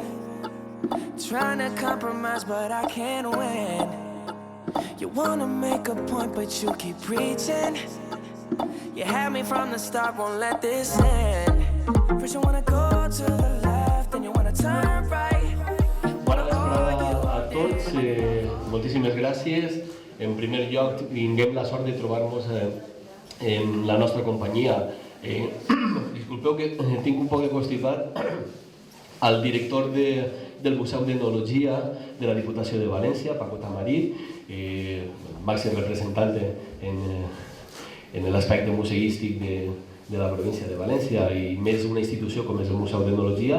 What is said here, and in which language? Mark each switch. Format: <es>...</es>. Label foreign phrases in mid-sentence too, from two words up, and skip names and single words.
<en>Trying to compromise, but I can't win. You wanna make a point, but you keep preaching. You had me from the start, won't let this end. First you wanna go to the left, then you wanna turn right.</en> <ca>Bona vesprada a tots, moltíssimes gràcies. En primer lloc, tinguem la sort de trobar-nos en la nostra companyia. Disculpeu que tinc un poc de constipat. El director del Museu d'Etnologia de la Diputació de València, Paco Tamarit, màxim representant en l'aspecte museístic de la província de València, i més una institució com és el Museu d'Etnologia.</ca>